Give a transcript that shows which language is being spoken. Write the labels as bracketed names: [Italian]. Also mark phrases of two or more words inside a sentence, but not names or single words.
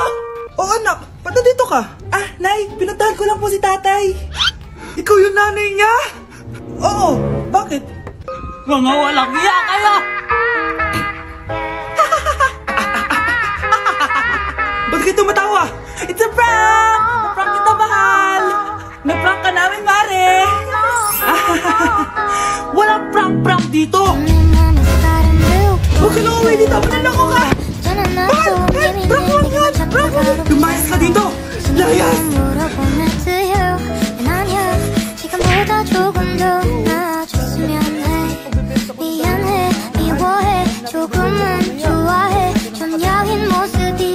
[Filipino] Oh, anak, ba't nandito ka? Ah, Nay, pinuntahan ko lang po si tatay. Ikaw yung nanay niya? Oo, bakit? Mga walang iya kayo! Ba't kayo tumatawa? [English] It's a prank! [Filipino] Na-prank kita, mahal! Na-prank ka namin, Mare! Walang prank-prank dito! Huwag ka na uwi dito! Mananako ka! Mahal! Prank mo yan! Prank mo! Lumayas ka dito! Layas! [Korean] 지금보다 조금 더 나아졌으면 해 미안해 미워해 조금은 좋아해 좀 야윈 모습이